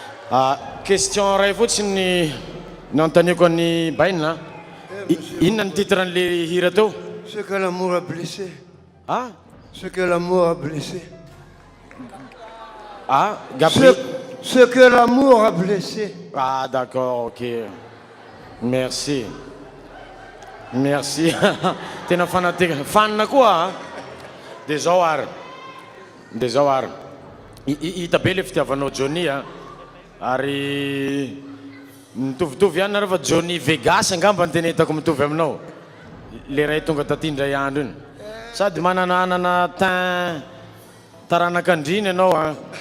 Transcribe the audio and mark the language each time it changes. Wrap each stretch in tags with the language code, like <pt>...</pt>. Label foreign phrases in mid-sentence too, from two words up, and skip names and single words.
<mg>Question ray fotsiny nanontaniako ny baina. Inona ny titre an'le hira teo?</mg> <fr>Ce que l'amour a blessé. Ah, Ce que l'amour a blessé. ah, Gabriel. Ce que l'amour a blessé. Ah, d'accord, ok. Merci. Merci.</fr> <mg>Tena fanateka. Fanna koa. Dia zao ary. Dia zao ary. Hita be le fitiavanao Johnny ary mitovitovy ihany nareo fa Johnny Vegas angamba ny tena hitako mitovy aminao. Le ray tonga tatindray andro iny. Sady manananana teint taranak'andriny ianao a.</mg>